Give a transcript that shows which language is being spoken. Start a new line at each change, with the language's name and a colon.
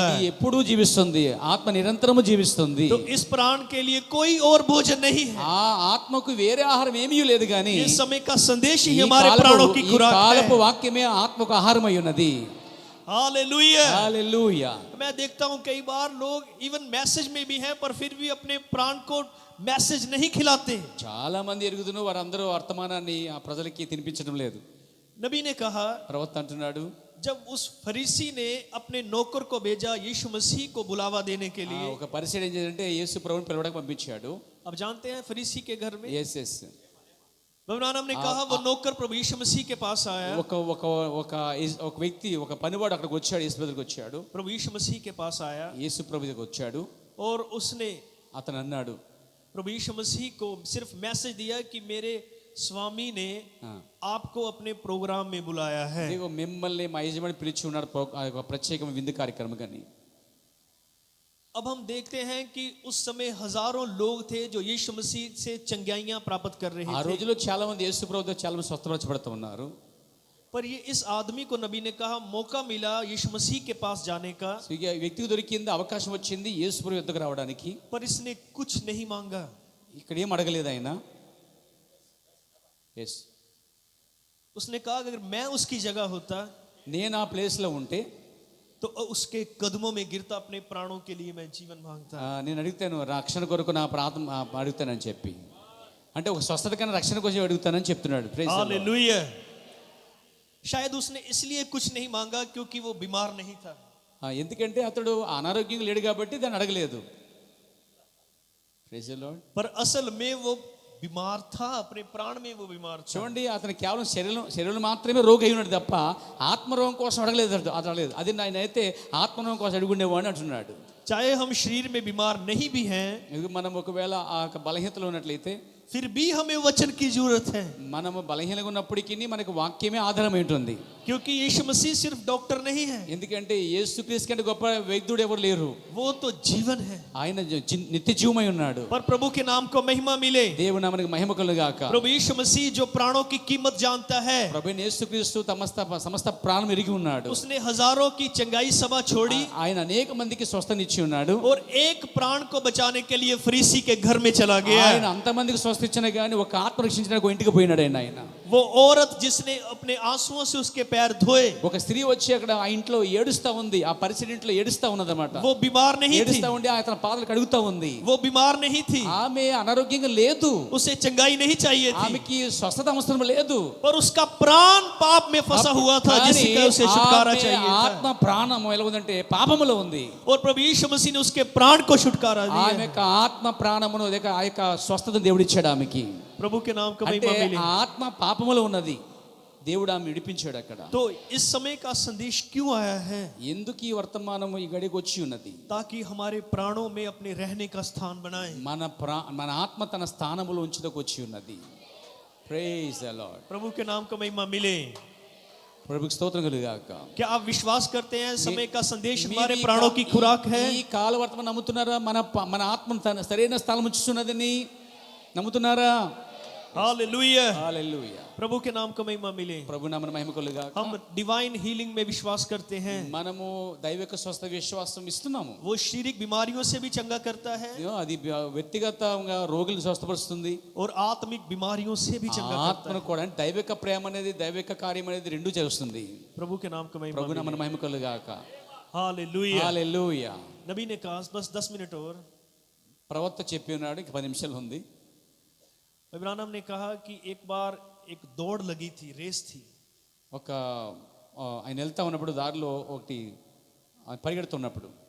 Telugu: అది ఎప్పుడూ జీవిస్తుంది, ఆత్మ నిరంతరము జీవిస్తుంది.
Hindi: तो इस प्राण के लिए कोई और भोजन नहीं है।
Telugu: ఆ ఆత్మకు వేరే ఆహారం ఏమీ లేదు కానీ
Hindi: इस समय का संदेश ही
Telugu: ఈ
Hindi: हमारे प्राणों की
Telugu: ఈ
Hindi: खुराक
Telugu: కాలపు
Hindi: है।
Telugu: వాక్యమే ఆత్మకు ఆహారం అయి ఉన్నది.
Hindi: हालेलुया।
Telugu: హల్లెలూయా.
Hindi: मैं देखता हूं कई बार लोग इवन मैसेज में भी हैं पर फिर भी अपने प्राण को मैसेज नहीं खिलाते।
Telugu: చాలా మంది ఎరుగుదును వారందరూ వర్తమానాన్ని ఆ ప్రజలకి తినిపించడం లేదు.
Hindi: नबी ने कहा,
Telugu: ప్రవక్త అంటున్నాడు,
Hindi: जब उस फरीसी ने अपने नौकर को भेजा यीशु मसीह को बुलावा देने के लिए,
Telugu: ఒక పరిసయ్యుడు ఏం చేశాడంటే యేసు ప్రభువుని పిలవడానికి పంపించాడు.
Hindi: अब जानते हैं फरीसी के घर में
English: ఎస్
Hindi: बबनानम ने कहा वो नौकर प्रभु यीशु मसीह के पास आया।
Telugu: ఒక ఒక ఒక ఒక వ్యక్తి ఒక పనివాడు అక్కడికి వచ్చాడు, యేసు దగ్గరికి వచ్చాడు.
Hindi: प्रभु यीशु मसीह के पास आया
Telugu: యేసు ప్రభు దగ్గరికి వచ్చాడు.
Hindi: और उसने
Telugu: అతను అన్నాడు,
Hindi: प्रभु यीशु मसीह को सिर्फ मैसेज दिया कि मेरे स्वामी ने आपको अपने प्रोग्राम में बुलाया है।
Telugu: ఇదిగో మిమ్మల్ని మా యజమాని పిలిచి ఉన్నాడు ఆ యొక్క ప్రత్యేకమైన విందు కార్యక్రమం కానీ.
Hindi: अब हम देखते हैं कि उस समय हजारों लोग थे जो यीशु मसीह से चंगाइयां प्राप्त कर रहे
Telugu: ఆ
Hindi: थे,
Telugu: రోజుల్లో చాలా మంది యేసు ప్రభు దగ్గర చాలా మంది స్వస్థపరచబడుతూ ఉన్నారు.
Hindi: पर ये इस आदमी को नबी ने कहा मौका मिला यीशु मसीह के पास जाने का,
Telugu: సో ఇక ఈ వ్యక్తికి దొరికింది, అవకాశం వచ్చింది యేసు ప్రభు యొద్దకు రావడానికి.
Hindi: पर इसने कुछ नहीं मांगा।
Telugu: ఇక్కడ ఏం అడగలేదు ఆయన.
English: yes,
Hindi: उसने कहा अगर मैं उसकी जगह होता
Telugu: నేను ఆ ప్లేస్ లో ఉంటే
Hindi: तो उसके कदमों में गिरता, अपने प्राणों के लिए मैं जीवन मांगता।
Telugu: నేను అడుగుతాను రక్షణ కొరకు నా ప్రార్థన అడుగుతానని చెప్పి, అంటే ఒక స్వస్థత కన్నా రక్షణ కోసం అడుగుతానని చెప్తున్నాడు.
English: Praise the lord.
Hindi: हालेलुया। शायद उसने इसलिए कुछ नहीं मांगा क्योंकि वो बीमार नहीं था।
Telugu: ఎందుకంటే అతడు అనారోగ్యంగా లేడు కాబట్టి దాన్ని అడగలేదు.
English: Praise the lord.
Hindi: पर असल में वो बीमार था, अपने प्राण में वो बीमार था।
Telugu: చూడండి, అతను కేవలం శరీరం మాత్రమే రోగి అయి ఉన్నాడు తప్ప ఆత్మరోగం కోసం అడగలేదు. అది ఆయన అయితే ఆత్మరోగం కోసం అడుగుండేవాడిని అంటున్నాడు.
Hindi: चाहे हम शरीर में बीमार नहीं भी हैं,
Telugu: మనం ఒకవేళ ఆ బలహీనతలో ఉన్నట్లయితే
Hindi: फिर भी हमें वचन की जरूरत है,
Telugu: మనము బలహీనంగా ఉన్నప్పటికీ మనకు వాక్యమే ఆధారం ఉంటుంది.
Hindi: क्योंकि यीशु मसीह सिर्फ डॉक्टर नहीं है,
Telugu: ఎందుకంటే యేసుక్రీస్తు కంటే గొప్ప వైద్యుడు ఎవరు లేరు.
Hindi: वो तो जीवन है।
Telugu: ఆయన నిత్య జీవమై ఉన్నాడు.
Hindi: पर प्रभु के नाम को महिमा मिले।
Telugu: దేవుని నామమునకు మహిమ కలుగాక.
Hindi: प्रभु यीशु मसीह जो प्राणों की कीमत जानता है,
Telugu: ప్రభువైన యేసుక్రీస్తు సమస్త ప్రాణం ఎరిగి ఉన్నాడు.
Hindi: उसने हजारों की चंगाई सभा छोड़ी
Telugu: ఆయన అనేక మందికి స్వస్థనిచ్చి ఉన్నాడు.
Hindi: और एक प्राण को बचाने के लिए फरीसी के घर में चला गया।
Telugu: ఆయన అంతమందికి స్వస్థించిన గాని ఒక ఆత్మ రక్షించడానికి ఇంటికి పోయినాడు ఆయన.
Hindi: वो औरत जिसने अपने आंसुओं से उसके पैर धोए,
Telugu: ఒక స్త్రీ వచ్చి అక్కడ ఆ ఇంట్లో ఏడుస్తా ఉంది, ఆ పరిసర ఇంట్లో ఏడుస్తా ఉన్నదన్నమాట.
Hindi: वो बीमार नहीं थी,
Telugu: ఏడుస్తా ఉండి అతని పాదాలు కడుగుతా ఉంది.
Hindi: वो बीमार नहीं थी,
Telugu: ఆమె అనారోగ్యంగా లేదు,
Hindi: उसे चंगाई नहीं चाहिए थी,
Telugu: ఆమెకి స్వస్థత అవసరం లేదు.
Hindi: पर उसका प्राण पाप में फंसा हुआ था जिसका उसे छुटकारा
Telugu: ఆమె
Hindi: चाहिए
Telugu: ఆత్మ
Hindi: था।
Telugu: ప్రాణం ఎలా ఉందంటే పాపములో ఉంది.
Hindi: और प्रभु यीशु मसीह ने उसके प्राण को छुटकारा
Telugu: ఆమె
Hindi: दिया।
Telugu: యొక్క ఆత్మ ప్రాణమును ఆ యొక్క స్వస్థత దేవుడు ఇచ్చాడు ఆమెకి.
Hindi: प्रभु के नाम को
Telugu: అంటే
Hindi: महिमा मिले।
Telugu: ఆ ఆత్మ పాపములో ఉన్నది, దేవుడు ఆమె విడిపించాడు అక్కడ.
Hindi: तो इस समय का संदेश क्यों आया है?
Telugu: ఎందుకు ఈ వర్తమానము ఈ గడికి వచ్చి ఉన్నది?
Hindi: ताकि हमारे प्राणों में अपने रहने का स्थान बनाए।
Telugu: మన ఆత్మ తన స్థానములో ఉంచుటకు వచ్చి ఉన్నది.
English: Praise the lord.
Hindi: प्रभु के नाम को महिमा मिले।
Telugu: ప్రభుకి స్తోత్రం కలుగాక.
Hindi: क्या आप विश्वास करते हैं समय का संदेश हमारे प्राणों की खुराक है?
Telugu: ఈ కాల వర్తమానం నమ్ముతున్నారా? మన ఆత్మ తన సరైన స్థలం ఉంచుతున్నదని నమ్ముతున్నారా?
Hindi: हालेलुया।
Telugu: హల్లెలూయా.
Hindi: प्रभु के नाम को महिमा मिले।
Telugu: ప్రభు నామమున మహిమ కలుగాక.
Hindi: हम डिवाइन हीलिंग में विश्वास करते हैं।
Telugu: మనము దైవిక స్వస్థ విశ్వాసం ఇస్తున్నాము.
Hindi: वो शारीरिक बीमारियों से भी चंगा करता है
Telugu: అది వ్యక్తిగతంగా రోగులను స్వస్థపరుస్తుంది,
Hindi: और आत्मिक बीमारियों से भी चंगा करता
Telugu: ఆత్మను కూడా. అంటే దైవిక ప్రేమ అనేది దైవిక కార్యం అనేది రెండు చేస్తుంది.
Hindi: है। प्रभु के नाम को महिमा
Telugu: ప్రభు
Hindi: मिले।
Telugu: నామమున మహిమ కలుగాక.
Hindi: हालेलुया।
Telugu: హల్లెలూయా.
Hindi: नबी ने कहा बस 10 मिनट और।
Telugu: ప్రవక్త చెప్పి ఉన్నాడు, ఇంక 10 నిమిషాలు ఉంది.
Hindi: इब्राहिम ने कहा कि एक बार एक दौड़ लगी थी, रेस थी।
Telugu: ఒక ఆయన వెళ్తా ఉన్నప్పుడు దారిలో ఒకటి పరిగెడుతున్నప్పుడు